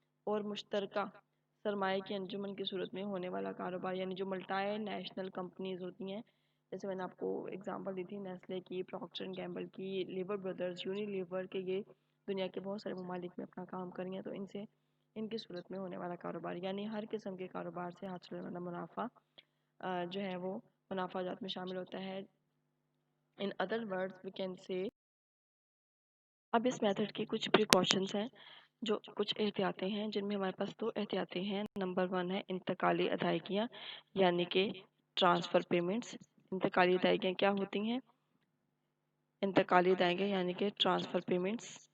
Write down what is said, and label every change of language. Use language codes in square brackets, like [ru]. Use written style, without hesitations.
[ur] اور مشترکہ سرمایہ کی انجمن کی صورت میں ہونے والا کاروبار، یعنی جو ملٹی نیشنل کمپنیز ہوتی ہیں، جیسے میں نے آپ کو اگزامپل دی تھی نیسلے کی، پروکٹر اینڈ گیمبل کی، لیور بردرز، یونیلیور کے، یہ دنیا کے بہت سارے ممالک میں اپنا کام کر رہی ہیں، تو ان کی صورت میں ہونے والا کاروبار، یعنی ہر قسم کے کاروبار سے حاصل ہونے والا منافع جو ہے وہ منافع جات میں شامل ہوتا ہے. [en] In other words we can say. [ur] اب اس میتھڈ کی کچھ پریکاشنز ہیں، جو کچھ احتیاطیں ہیں، جن میں ہمارے پاس دو احتیاطیں ہیں. نمبر 1 ہے انتقالی ادائیگیاں یعنی کہ ٹرانسفر پیمنٹس. انتقالی ادائیگیاں کیا ہوتی ہیں؟ انتقالی ادائیگیاں یعنی کہ ٹرانسفر پیمنٹس.